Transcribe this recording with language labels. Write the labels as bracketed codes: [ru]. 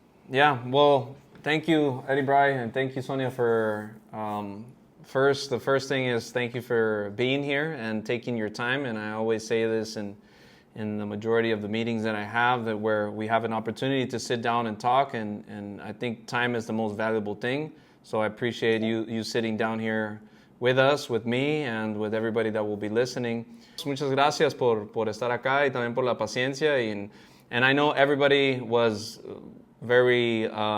[en] Yeah, well, thank you, Eddie Bry, and thank you, Sonia, for the first thing is thank you for being here and taking your time. And I always say this in the majority of the meetings that I have, that where we have an opportunity to sit down and talk, and I think time is the most valuable thing. So I appreciate you sitting down here with us, with me, and with everybody that will be listening. [es] Muchas gracias por estar acá, y también por la paciencia. [en] And I know everybody was very,